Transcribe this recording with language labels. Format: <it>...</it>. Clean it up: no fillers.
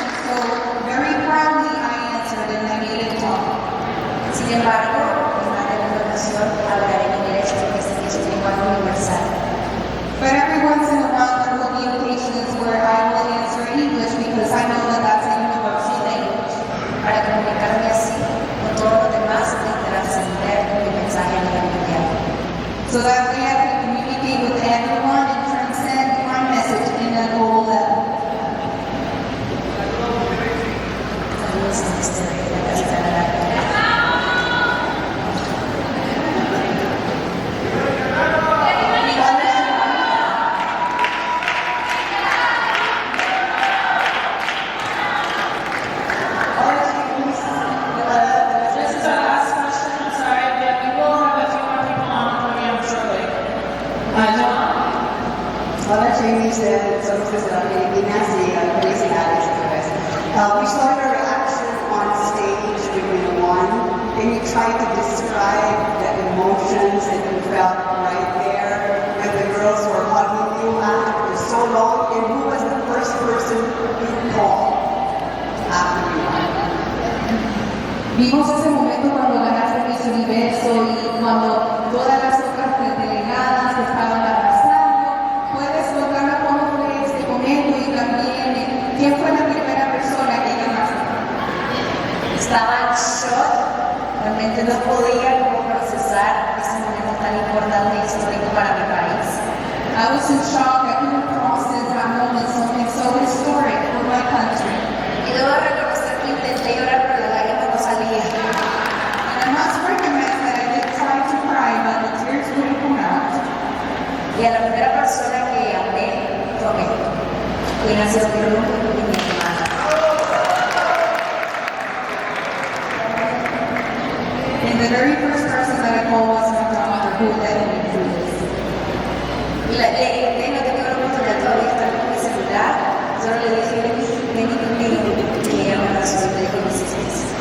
<en>So very proudly I answered in my native tongue.</en> <es>Sin embargo, en más de una ocasión hablaré en inglés porque sé que es un lenguaje universal.</es> <en>But every once in a while there will be occasions where I will answer in English because I know that that's a universal language.</en> <es>Para comunicarme así con todos los demás y trascender mi mensaje a nivel mundial.</es> <en>So that way I can communicate with everyone and transcend my message in a global level.</en> <es>Saludos a la casita de la</es> <en>This is our last question. I'm sorry, but we will have a few more people on the podium shortly. John?</en> <es>Hola, Sheynnis, somos desde las Filipinas y felicidades otra vez.</es> <en>We saw your reaction on stage when you won. Can you try to describe the emotions that you felt right there when the girls were hugging you after so long? And who was the first person you called after you won?</en> <es>Vimos ese momento cuando ganaste Miss Universo y cuando todas las otras delegadas te estaban abrazando. ¿Puedes contarnos cómo fue este momento y también quién fue la primera persona que llamaste? estaba en shock, realmente no podía como procesar ese momento tan importante y histórico para mi país.</es> <en>I was in shock. I couldn't process that moment, something so historic for my country.</en> <es>Y debo reconocer que intenté llorar, pero la lágrima no salía.</es> <en>And I must recognize that I did try to cry, but the tears wouldn't come out.</en> <es>Y a la primera persona que amé, tomé. Quien ha sido mi hermano y mi hermana.</es> <en>And the very first person that I called was my daughter, who led me through this.</en> <es>Y no tengo la oportunidad todavía de estar con mi celular. Solo le dije, vení conmigo. Y ella me abrazó y me dijo, no sé qué es.</es>